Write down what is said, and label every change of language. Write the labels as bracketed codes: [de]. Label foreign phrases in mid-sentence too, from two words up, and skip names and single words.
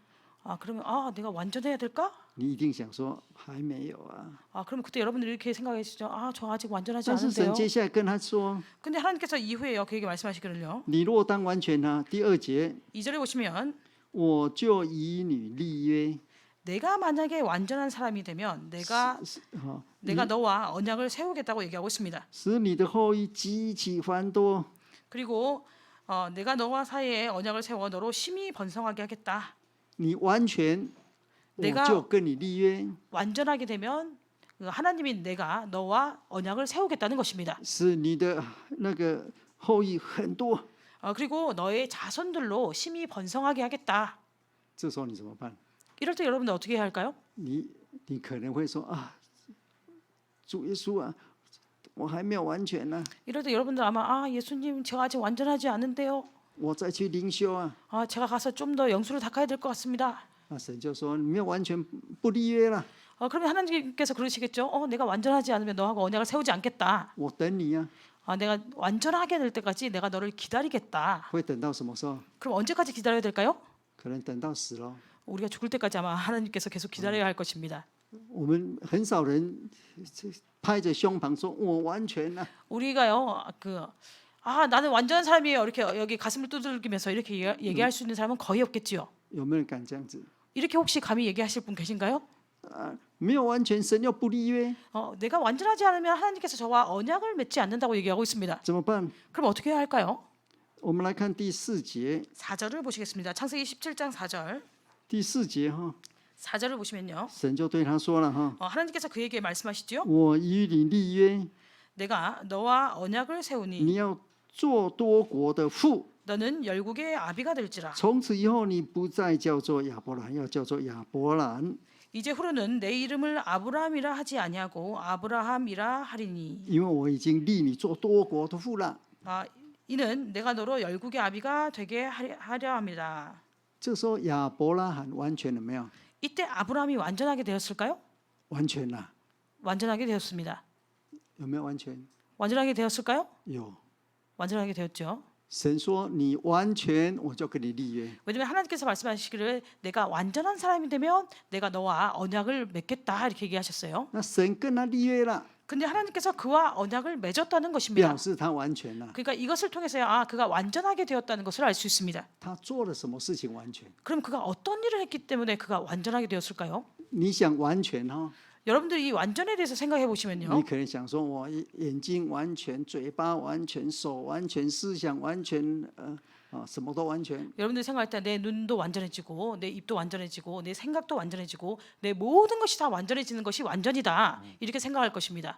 [ko] 그러면 내가 완전해야 될까? [zh] 你一定想说还没有啊。 [ko] 그러면 그때 여러분들이 이렇게 생각하시죠. 저 아직 완전하지 [zh] 但是 [ko] 않은데요. [zh] 神接下来跟他说， [ko] 근데 하나님께서 이후에요 그에게 말씀하시기를요. [zh] 你若当完全啊，第2节， [ko] 2절에 보시면 [zh] 我就以你立约。 [ko] 내가 만약에 완전한 사람이 되면 내가 너와 언약을 세우겠다고 얘기하고 있습니다. [zh] 使你的后裔极其繁多。 [ko] 그리고 내가 너와 사이에 언약을 세워 너로 심히 번성하게 하겠다. [zh] 你完全，我 [ko] 내가 [zh] 就跟你立约， [ko] 완전하게 되면 하나님인 내가 너와 언약을 세우겠다는 것입니다. [zh] 使你的那个后裔很多。 [ko] 그리고 너의 자손들로 심히 번성하게 하겠다. [zh] 这时候你怎么办？ [ko] 이럴 때 여러분들 어떻게 해야 할까요? [zh] 你可能会说啊，主耶稣啊，我还没有完全呢、 [ko] 이럴 때 여러분들 아마 예수님 제가 아직 완전하지 않은데요. [zh] 我再去灵修啊。 [ko] 제가 가서 좀 더 영수를 닦아야 될 것 같습니다. [zh] 那神就说你没有完全不立约了， [ko] 그러면 하나님께서 그러시겠죠. 내가 완전하지 않으면 너하고 언약을 세우지 않겠다. [zh] 我等你啊。 [ko] 내가 완전하게 될 때까지 내가 너를 기다리겠다. [zh] 会等到什么时候？ [ko] 그럼 언제까지 기다려야 될까요? [zh] 可能等到死了。 [ko] 우리가 죽을 때까지 아마 하나님께서 계속 기다려야 할 것입니다. [zh] 我们很少人拍着胸膛说我完全了、 [ko] 우리가요 나는 완전한 사람이에요. 이렇게 여기 가슴을 두들기면서 이렇게 얘기할 수 있는 사람은 거의 없겠지요. [zh] 有没有人敢这样子？ [ko] 이렇게 혹시 감히 얘기하실 분 계신가요? [zh] 没有完全，神又不立约， [ko] 내가 완전하지 않으면 하나님께서 저와 언약을 맺지 않는다고 얘기하고 있습니다. [zh] 怎么办？ [ko] 그럼 어떻게 해야 할까요? [zh] 我们来看第四节， [ko] 4절을 보시겠습니다. 창세기 17장 4절. [zh] 第四节哈， [ko] 4절을 보시면요. [zh] 神就对他说了哈， [ko] 하나님께서 그에게 말씀하시죠. [zh] 我与你立约， [ko] 내가 너와 언약을 세우니 [zh] 你要做多国的父， [ko] 너는 열국의 아비가 될지라. [zh] 从此以后你不再叫做亚伯兰，要叫做亚伯兰， [ko] 이제 후로는 내 이름을 아브라함이라 하지 아니하고 아브라함이라 하리니. [zh] 因为我已经立你做多国的父了。 [ko] 이는 내가 너로 열국의 아비가 되게 하려 합니다. [zh] 这时候亚伯拉罕完全了没有？ [ko] 이때 아브라함이 완전하게 되었을까요? [zh] 完全了， [ko] 완전하게 되었습니다. [zh] 有没有完全？ [ko] 완전하게 되었을까요? [zh] 有。 [ko] 완전하게 되었죠. [zh] 神说你完全，我就跟你立约。 [ko] 왜냐면 하나님께서 말씀하시기를 내가 완전한 사람이 되면 내가 너와 언약을 맺겠다 이렇게 얘기하셨어요. [zh] 那神跟他立约了， [ko] 근데 하나님께서 그와 언약을 맺었다는 것입니다. [zh] 表示他完全了。 [ko] 그러니까 이것을 통해서야 그가 완전하게 되었다는 것을 알 수 있습니다. [zh] 他做了什么事情完全？ [ko] 그럼 그가 어떤 일을 했기 때문에 그가 완전하게 되었을까요? [zh] 你想完全哈？ [ko] 여러분들이 이 완전에 대해서 생각해 [zh] 你 [ko] 보시면요. [zh] 可能想说，我眼睛完全，嘴巴完全，手完全，思想完全，什么都完全。 [ko] 여러분들이 생각할 때 내 눈도 완전해지고 내 입도 완전해지고 내 생각도 완전해지고 내 모든 것이 다 완전해지는 것이 완전이다. 이렇게 생각할 것입니다.